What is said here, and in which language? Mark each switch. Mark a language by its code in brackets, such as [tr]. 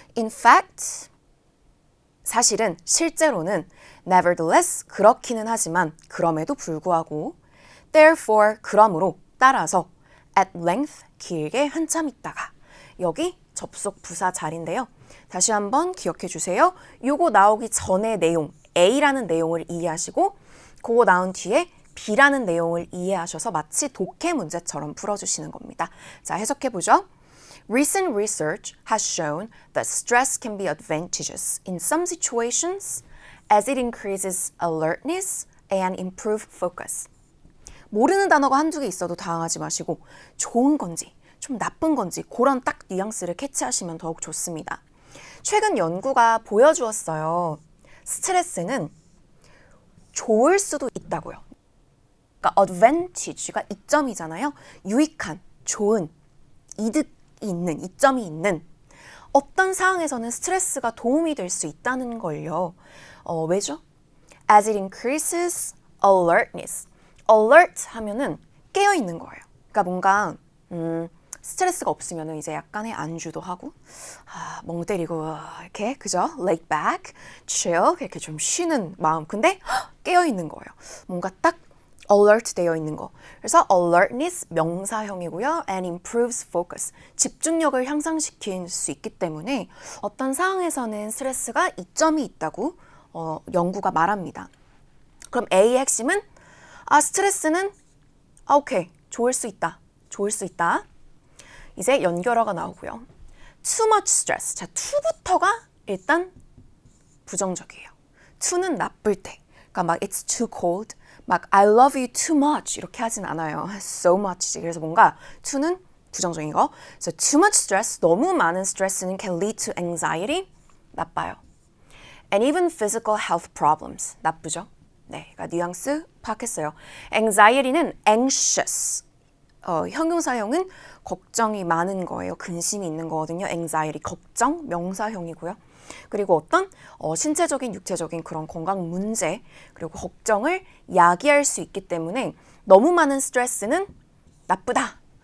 [ko] In fact, 사실은 실제로는 nevertheless, 그렇기는 하지만 그럼에도 불구하고 therefore, 그러므로 따라서 at length, 길게 한참 있다가 여기 접속 부사 자리인데요. 다시 한번 기억해 주세요. 요거 나오기 전의 내용 A라는 내용을 이해하시고 그거 나온 뒤에 B라는 내용을 이해하셔서 마치 독해 문제처럼 풀어주시는 겁니다. 자, 해석해보죠. [en] Recent research has shown that stress can be advantageous in some situations as it increases alertness and improves focus. [ko] 모르는 단어가 한두 개 있어도 당황하지 마시고 좋은 건지 좀 나쁜 건지 그런 딱 뉘앙스를 캐치하시면 더욱 좋습니다. 최근 연구가 보여주었어요. 스트레스는 좋을 수도 있다고요. 그러니까 advantage가 이점이잖아요. 유익한, 좋은, 이득이 있는, 이점이 있는 어떤 상황에서는 스트레스가 도움이 될 수 있다는 걸요. 왜죠? [en] As it increases alertness. [ko] alert 하면은 깨어있는 거예요. 그러니까 뭔가 스트레스가 없으면은 이제 약간의 안주도 하고 멍 때리고 이렇게 그죠? laid back, chill 이렇게 좀 쉬는 마음. 근데 깨어있는 거예요. 뭔가 딱 alert 되어 있는 거. 그래서 alertness 명사형이고요. [en] and improves focus. [ko] 집중력을 향상시킬 수 있기 때문에 어떤 상황에서는 스트레스가 이점이 있다고 연구가 말합니다. 그럼 A의 핵심은 스트레스는 오케이. 좋을 수 있다. 좋을 수 있다. 이제 연결어가 나오고요. [en] too much stress. [ko] 자, to부터가 일단 부정적이에요. to는 나쁠 때. 그러니까 막 [en] it's too cold. [ko] 막 [en] I love you too much [ko] 이렇게 하진 않아요. [en] so much. [ko] 그래서 뭔가 to는 부정적인 거. 그래서 [en] too much stress, [ko] 너무 많은 스트레스는 [en] can lead to anxiety, [ko] 나빠요. [en] And even physical health problems, [ko] 나쁘죠. 네, 그러니까 뉘앙스 파악했어요. anxiety는 anxious, 형용사형은 걱정이 많은 거예요. 근심이 있는 거거든요. anxiety, 걱정, 명사형이고요. 그리고 어떤 신체적인, 육체적인 그런 건강 문제 그리고 걱정을 야기할 수 있기 때문에 너무 많은 스트레스는 나쁘다.